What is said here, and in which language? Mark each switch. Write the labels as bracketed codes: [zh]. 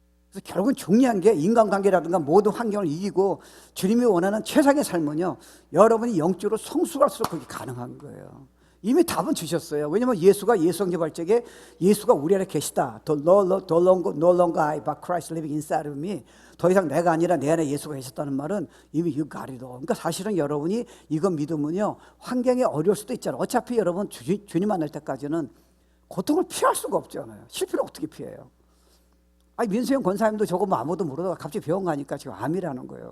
[ko] 그래서 결국은 중요한 게 인간관계라든가 모든 환경을 이기고 주님이 원하는 최상의 삶은요, 여러분이 영적으로 성숙할수록 그게 가능한 거예요. 이미 답은 주셨어요. 왜냐하면 예수가 예수영접할 적에 예수가 우리 안에 계시다. [en] No longer I, but Christ living inside of me. [ko] 더 이상 내가 아니라 내 안에 예수가 계셨다는 말은 이미 [en] you got it all. [ko] 그러니까 사실은 여러분이 이거 믿으면요, 환경이 어려울 수도 있잖아요. 어차피 여러분 주님 만날 때까지는 고통을 피할 수가 없잖아요. 실패를 어떻게 피해요? 민수형 권사님도 저거 뭐 아무도 모르다가 갑자기 병원 가니까 지금 암이라는 거예요.